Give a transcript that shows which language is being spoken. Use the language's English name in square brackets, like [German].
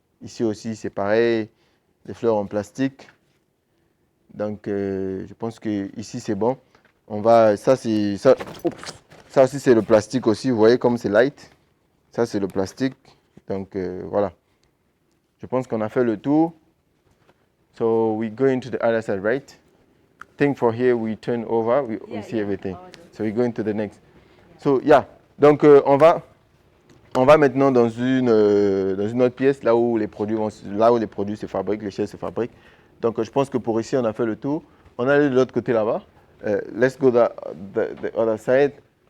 [French] Ici aussi, c'est pareil. Des fleurs en plastique. Donc, je pense que ici c'est bon. On va, ça c'est, ça aussi c'est le plastique aussi. Vous voyez comme c'est light. Ça c'est le plastique. Donc voilà. Je pense qu'on a fait le tour. [English] So we go into the other side, right? Think for here, we turn over, we see everything. So we go into the next. [French] So yeah, donc on va maintenant dans une autre pièce, là où les produits se fabriquent, les chaises se fabriquent. Donc je pense que pour ici, on a fait le tour. On est allé de l'autre côté là-bas. [English] Let's go the other side.